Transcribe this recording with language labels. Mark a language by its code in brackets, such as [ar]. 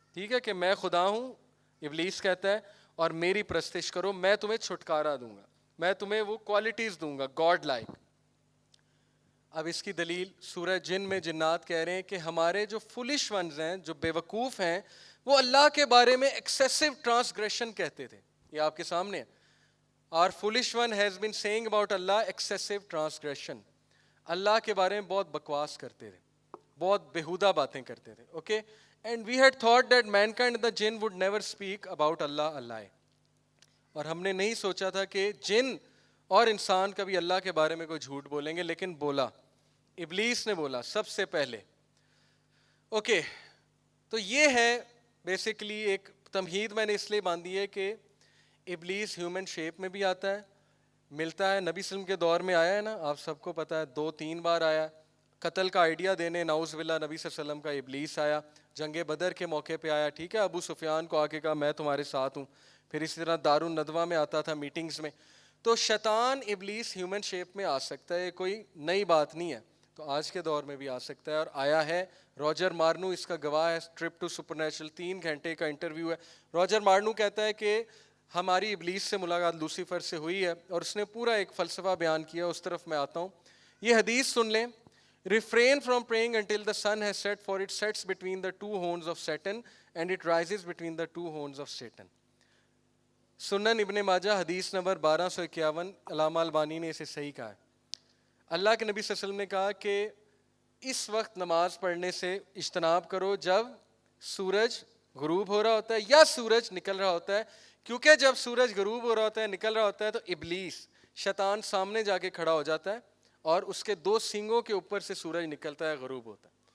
[ur] ٹھیک ہے کہ میں خدا ہوں، ابلیس کہتا ہے، اور میری پرستش کرو، میں تمہیں چھٹکارا دوں گا، میں تمہیں وہ کوالٹیز دوں گا گاڈ لائک. اب اس کی دلیل سورہ جن میں جنات کہہ رہے ہیں کہ ہمارے جو فولش ونز ہیں، جو بے وقوف ہیں، وہ اللہ کے بارے میں ایکسیسو ٹرانسگریشن کہتے تھے. یہ آپ کے سامنے ہے. [en] Our foolish one has been saying about Allah excessive transgression. [ur] اللہ کے بارے میں بہت بکواس کرتے تھے، بہت بےہودہ باتیں کرتے تھے. [en] Okay, and we had thought that mankind the جن would never speak about اللہ اللہ. [ur] اور ہم نے نہیں سوچا تھا کہ جن اور انسان کبھی اللہ کے بارے میں کوئی جھوٹ بولیں گے، لیکن بولا، ابلیس نے بولا سب سے پہلے. اوکے، تو یہ ہے بیسیکلی ایک تمہید میں نے اس لیے باندھی ہے کہ ابلیس ہیومن شیپ میں بھی آتا ہے، ملتا ہے. نبی صلی اللہ علیہ وسلم کے دور میں آیا ہے نا، آپ سب کو پتہ ہے 2-3 بار آیا. قتل کا آئیڈیا دینے نعوذ باللہ نبی صلی اللہ علیہ وسلم کا ابلیس آیا. جنگ بدر کے موقع پہ آیا، ٹھیک ہے، ابو سفیان کو آ کے کہا میں تمہارے ساتھ ہوں. پھر اسی طرح دار الندوہ میں آتا تھا میٹنگز میں. تو شیطان ابلیس ہیومن شیپ میں آ سکتا ہے، کوئی نئی بات نہیں ہے. تو آج کے دور میں بھی آ سکتا ہے، اور آیا ہے. روجر مارنو اس کا گواہ ہے. ٹرپ ٹو سپر نیچرل 3 گھنٹے کا انٹرویو ہے. روجر مارنو کہتا ہے کہ ہماری ابلیس سے ملاقات لوسیفر سے ہوئی ہے، اور اس نے پورا ایک فلسفہ بیان کیا. اس طرف میں آتا ہوں. یہ حدیث سن لیں. [en] refrain from praying until the sun has set, for it sets between the two horns of Satan and it rises between the two horns of Satan. [ur] سنن ابن ماجہ حدیث نمبر 1251. علامہ البانی نے اسے صحیح کہا ہے. اللہ کے نبی صلی اللہ علیہ وسلم نے کہا کہ اس وقت نماز پڑھنے سے اجتناب کرو جب سورج غروب ہو رہا ہوتا ہے یا سورج نکل رہا ہوتا ہے، کیونکہ جب سورج غروب ہو رہا ہوتا ہے، نکل رہا ہوتا ہے، تو ابلیس شیطان سامنے جا کے کھڑا ہو جاتا ہے، اور اس کے 2 سینگوں کے اوپر سے سورج نکلتا ہے، غروب ہوتا ہے.